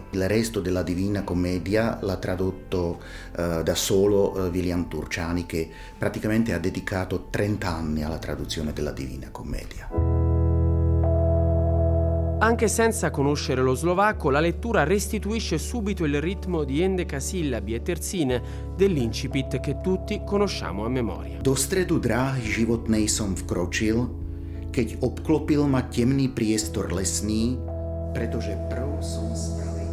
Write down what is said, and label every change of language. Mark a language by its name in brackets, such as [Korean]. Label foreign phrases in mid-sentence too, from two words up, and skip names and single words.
[Italian] Il resto della Divina Commedia l'ha tradotto da solo William Turciani, che praticamente ha dedicato 30 anni alla traduzione della Divina Commedia. Anche senza conoscere lo slovacco, la lettura restituisce subito il ritmo di endecasillabi e terzine dell'incipit che tutti conosciamo a memoria. [Slovak] Do stredu dráhy životnej som vkročil, keď obklopil ma temný priestor lesný, pretože prv som spravil